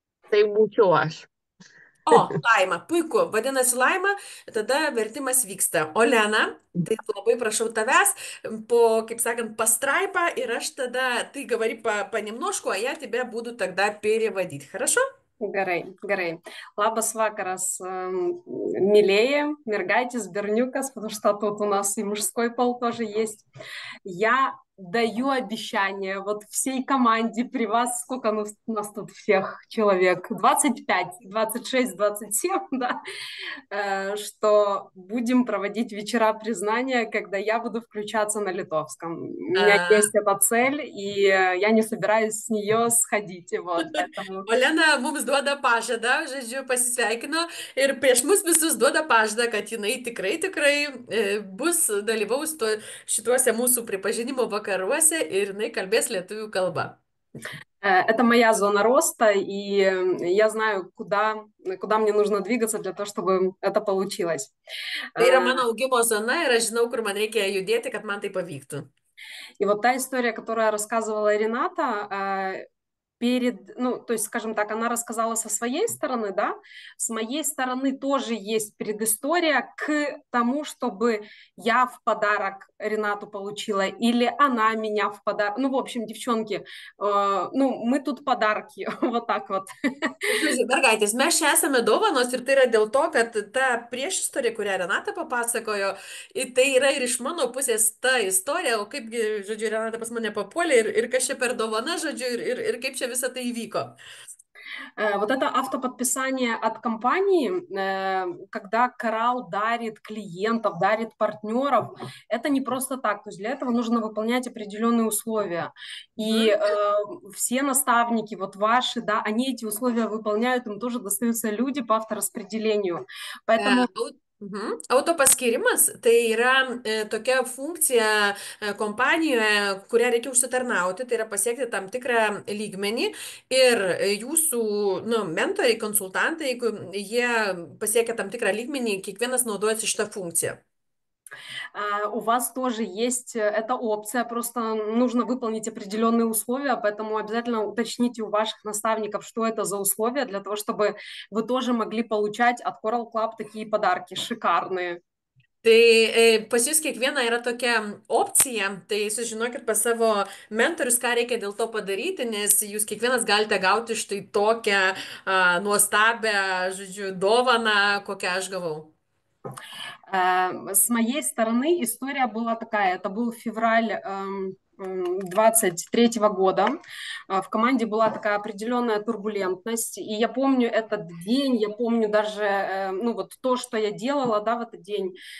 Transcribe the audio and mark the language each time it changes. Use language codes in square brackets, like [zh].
[lt] Tai būčiau aš. O, Laima, puiku. Vadinasi, Laima, tada vertimas vyksta. Olena, tai labai prašau tavęs, kaip sakant, pastraipą, ir aš tada, [ru] ты говори понемножку, а я тебя буду тогда переводить. Хорошо? [lt] Gerai. Labas vakaras, милее, мергайтесь, бернюкас, [ru] потому что тут у нас и мужской пол тоже есть. Я даю обещание вот всей команде при вас, сколько у нас тут всех человек, 25, 26, 27, да, что будем проводить вечера признания, когда я буду включаться на литовском. У меня есть эта цель, и я не собираюсь с нее сходить. Вот, поэтому... [lt] Olena mums duoda pažadą, žodžiu, pasisveikino ir prieš mus visus duoda pažadą, kad jinai tikrai bus dalyvaus šituose mūsų pripažinimo vakaruose ir jinai kalbės lietuvių kalba. [ru] Это моя зона роста, и я знаю, куда мне нужно двигаться для того, чтобы это получилось. [lt] Tai yra mano augimo zona, ir aš žinau, kur man reikia judėti, kad man tai pavyktų. [ru] И вот та история, которую рассказывала Рената, то есть, скажем так, она рассказала со своей стороны, да, с моей стороны тоже есть предыстория к тому, чтобы я в подарок Ренату получила, или она меня в pодарок, ну, в общем, девчонки, мы тут подарки, вот так вот. [lt] Mergaitės, mes čia esame dovanos ir tai yra dėl to, kad ta priešistorija, kurią Renata papasakojo, tai yra ir iš mano pusės ta istorija, o kaipgi, žodžiu, Renata pas mane papuolė ir kas čia per dovana, žodžiu, ir kaip čia visą tai įvyko. [ru] Вот это автоподписание от компании, когда Коралл дарит клиентов, дарит партнеров, это не просто так. То есть для этого нужно выполнять определенные условия. И все наставники, вот ваши, да, они эти условия выполняют, им тоже достаются люди по автораспределению. Поэтому... [lt] Autopaskirimas tai yra tokia funkcija kompanijoje, kurią reikia užsitarnauti, tai yra pasiekti tam tikrą lygmenį ir jūsų mentoriai, konsultantai, jie pasiekia tam tikrą lygmenį, kiekvienas naudojasi šitą funkciją. [ru] У вас тоже есть эта опция, просто нужно выполнить определенные условия, поэтому обязательно уточните у ваших наставников, что это за условия, для того, чтобы вы тоже могли получать от Coral Club такие подарки шикарные. [lt] Tai pas jūs kiekviena yra tokia opcija, tai sužinokit pas savo mentorius, ką reikia dėl to padaryti, nes jūs kiekvienas galite gauti štai tokią nuostabią, žodžiu, dovaną, kokią aš gavau. [ru] С моей стороны история была такая, это был февраль 23-го года. В команде была такая определенная турбулентность, и я помню этот день, я помню даже, ну вот то, что я делала, да, в этот день.